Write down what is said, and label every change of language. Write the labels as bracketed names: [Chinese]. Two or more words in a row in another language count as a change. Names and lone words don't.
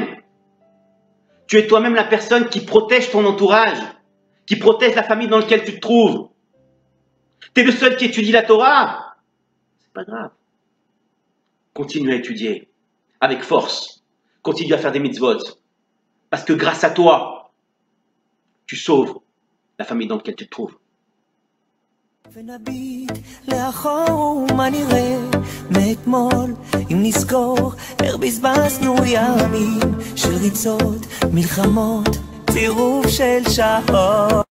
[French] Tu es toi-même la personne qui protège ton entourage, qui protège la famille dans laquelle tu te trouves. Tu es le seul qui étudie la Torah. C'est pas grave. Continue à étudier avec force. Continue à faire des mitzvot. Parce que grâce à toi, tu sauves la famille dans laquelle tu te trouves. [Hebrew] ונביט לאחור מה נראה מאתמול אם נזכור איך בזבזנו ימים של ריצות, מלחמות, צירוף של שעות